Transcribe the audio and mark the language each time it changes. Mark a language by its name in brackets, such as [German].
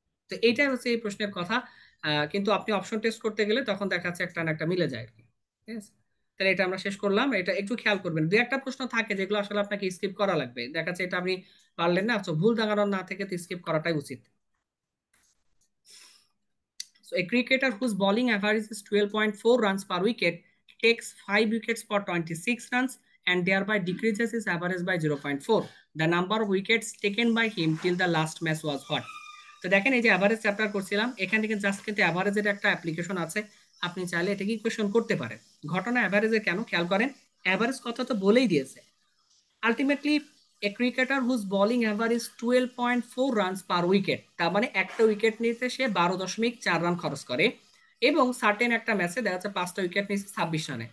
[Bangla] তো এইটাই হচ্ছে এই প্রশ্নের কথা। কিন্তু আপনি অপশন টেস্ট করতে গেলে তখন দেখা যাচ্ছে একটা না একটা মিলে যায় আর কি। ঠিক আছে, তাহলে এটা আমরা শেষ করলাম। এটা একটু খেয়াল করবেন, দু একটা প্রশ্ন থাকে যেগুলো আসলে আপনাকে স্কিপ করা লাগবে, দেখা যাচ্ছে এটা আপনি পারলেন না, তো ভুল দাগানোর না থেকে স্কিপ করাটাই উচিত। [English] So a cricketer whose bowling average is 12.4 runs per wicket takes 5 wickets for 26 runs and thereby decreases his average by 0.4. The number of wickets taken by him till the last match was what? [Bangla] তো দেখেন এই যে average chapter করছিলাম, এখান থেকে just কিন্তু অ্যাভারেজের একটা application আছে, আপনি চাইলে এটাকে ইকুয়েশন করতে পারেন। ঘটনা অ্যাভারেজে কেন খেয়াল করেন, অ্যাভারেজ কথা তো বলেই দিয়েছে। আলটিমেটলি [English] a cricketer whose bowling average 12.4 runs per wicket, [Bangla] তার মানে একটা উইকেট নিতে সে 12.4 রান খরচ করে, এবং সার্টেন একটা ম্যাচে দেখা যাচ্ছে 5টা উইকেট নিচ্ছে 26 রানে।